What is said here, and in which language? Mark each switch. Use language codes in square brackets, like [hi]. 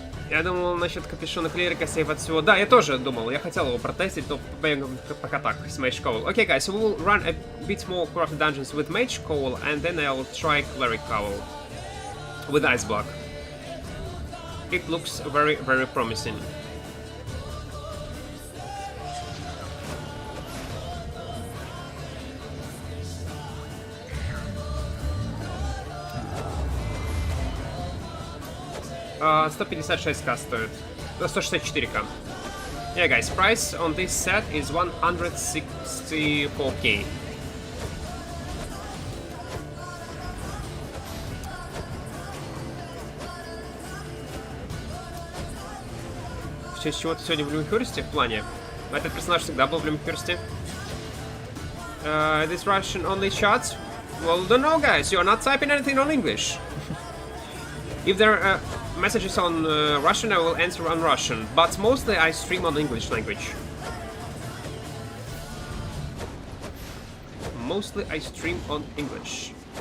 [ru] Я думал насчет капюшона клирика сейв от всего. Да, я тоже думал. Я хотел его протестить, но пока так, с Mage Cowl. [en] Okay, guys, so we'll run a bit more crafted dungeons with Mage Cowl, and then I'll try Cleric Cowl with Ice Block. It looks very, very promising. [ru] Uh, 156к стоит. 164к. [en] Yeah, guys, price on this set is 164k. [ru] В честь чего ты сегодня в Люмифюрсте в плане? Этот персонаж всегда был в Люмифюрсте. [en] This Russian only chat? Well, don't know, guys. You're not typing anything on English. If there are messages on Russian, I will answer on Russian, but mostly I stream on English language. Mostly I stream on English.